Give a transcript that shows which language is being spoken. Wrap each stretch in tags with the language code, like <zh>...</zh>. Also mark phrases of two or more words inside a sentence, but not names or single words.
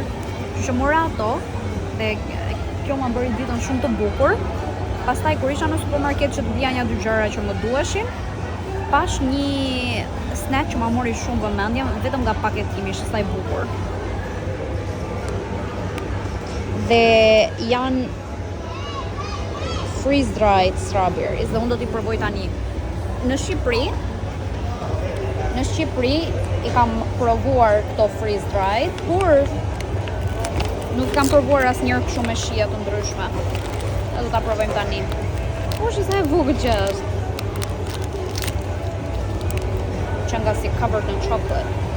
<sq>Që mora ato dhe kjo më bëri ditën shumë të bukur. Pastaj kur isha në supermarket që të vija një dy gjëra që më duheshin, pash një snack që ma mori shumë vëmendje vetëm nga paketimi, ishte sa i bukur. Dhe janë</sq> <en>freeze-dried strawberries</en> <sq>dhe unë do t'i provoj tani. Në Shqipëri i kam provuar këto freeze-dried, por nuk kam provuar asnjëherë kështu me shije të ndryshme. Dhe do ta provojmë tani. Është sa e vogël që është. Që nga si</sq> <en>covered in chocolate.</en>